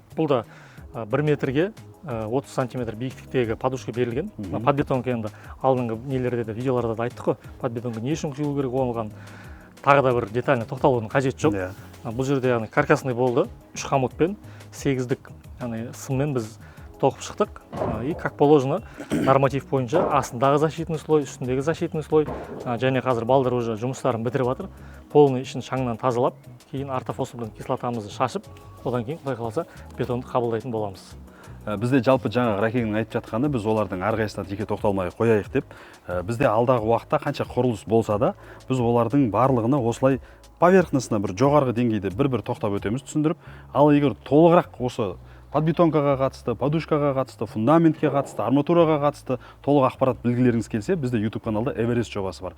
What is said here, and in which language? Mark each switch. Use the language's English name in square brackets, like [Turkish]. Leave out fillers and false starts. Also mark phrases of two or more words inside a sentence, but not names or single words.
[Kazakh] Бұл да 1 метрге 30 сантиметр биіктіктегі подушка берілген. Подбетонка енді алдыңғы нелерде де, видеоларда да айттық қой, подбетонка не үшін құйылу керек, оған тағы да бір детально тоқталудың қажеті жоқ. Бұл жерде яғни каркасный болды, 3 қамытпен 8-дік сыммен біз тоқып шықтық. [Russian] И как положено [Kazakh] норматив бойынша астындағы [Russian] защитный слой, [Kazakh] үстіндегі [Russian] защитный слой, [Kazakh] және қазір балдар уже жұмыстарын бітіріп жатыр. Полный ішін шаңнан тазалап, кейін ортофосфордың кислотамызды шашып, одан кейін құдай қаласа бетонды қабылдайтын боламыз. Бізде жалпы жаңағы Ракеңнің айтып жатқаны, біз олардың әрқайсысына жеке тоқталмай қояйық деп, бізде алдағы уақытта қанша құрылыс болса да, біз олардың барлығына осылай поверхностына бір жоғарғы деңгейде бір тоқтап өтеміз, түсіндіріп, ал егер толығырақ осы подбетонкаға қатысты, подушкаға қатысты, фундаментке қатысты, арматураға қатысты толық ақпарат білгілеріңіз келсе, бізде YouTube каналда Эверест жобасы бар.